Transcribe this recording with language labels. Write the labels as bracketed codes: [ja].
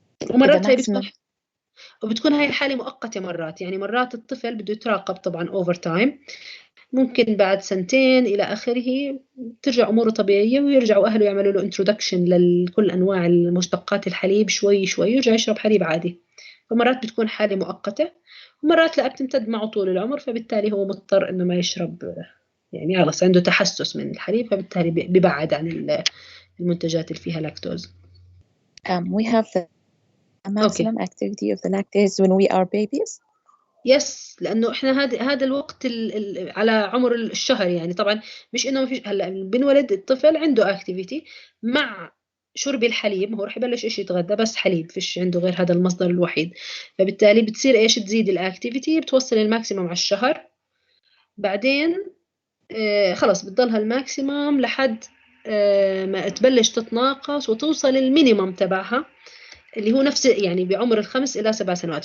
[ar] ومرات هي بتكون هاي الحالة مؤقتة مرات، يعني مرات الطفل بده يتراقب طبعا أوفر تايم، ممكن بعد 2 إلى آخره ترجع أموره طبيعية، ويرجعوا أهله يعملوا له انترودكشن لكل أنواع المشتقات الحليب شوي شوي، يرجع يشرب حليب عادي. فمرات بتكون حالة مؤقتة، ومرات لا بتمتد معه طول العمر، فبالتالي هو مضطر إنه ما يشرب، يعني خلاص عنده تحسس من الحليب، فبالتالي بيبعد عن المنتجات اللي فيها لاكتوز. [en] We have the maximum activity of the lactase when we are babies. [ar] يس، لانه احنا هذا الوقت على عمر الشهر، يعني طبعا مش انه ما فيش، هلا بنولد الطفل عنده اكتيفيتي مع شرب الحليب، هو رح يبلش ايش يتغدى، بس حليب، فيش عنده غير هذا المصدر الوحيد. فبالتالي بتصير ايش، تزيد الاكتيفيتي، بتوصل الماكسيموم على الشهر، بعدين خلص بتضلها الماكسيموم لحد ما تبلش تتناقص وتوصل المينيمم تبعها، اللي هو نفس يعني بعمر 5 إلى 7 سنوات.